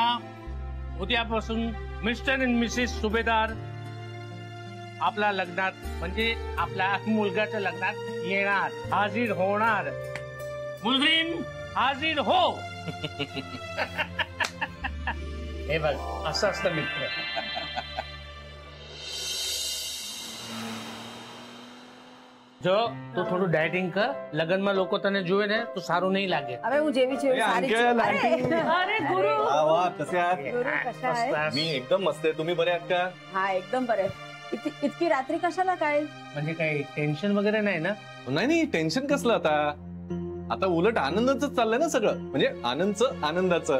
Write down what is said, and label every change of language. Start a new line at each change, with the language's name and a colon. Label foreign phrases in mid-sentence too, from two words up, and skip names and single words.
Marathi: उद्यापासून
English: Mister and Missus
Marathi: सुभेदार आपल्या लग्नात म्हणजे आपल्या मुलगाच्या लग्नात येणार, हाजीर होणार. मुलगी हाजीर हो. हे बघ, असं असतं मित्र.
Gujarati: જો તું થોડું ડાયટિંગ કર, લગનમાં લોકો તને જોવે ને તો સારું નહીં લાગે. હવે હું જેવી છે એવી સારી છું.
Marathi: अरे गुरु, वा वा, कसे आहात? गुरु कशा आहे? मी एकदम मस्त आहे. तुम्ही बरे आहात का? हा एकदम बरे. इतकी रात्री कशाला काय? म्हणजे काही टेन्शन वगैरे नाही ना? नाही नाही, टेन्शन कसलं आता. आता उलट आनंदाचं चाललंय ना सगळं, म्हणजे आनंदचं आनंदाचं.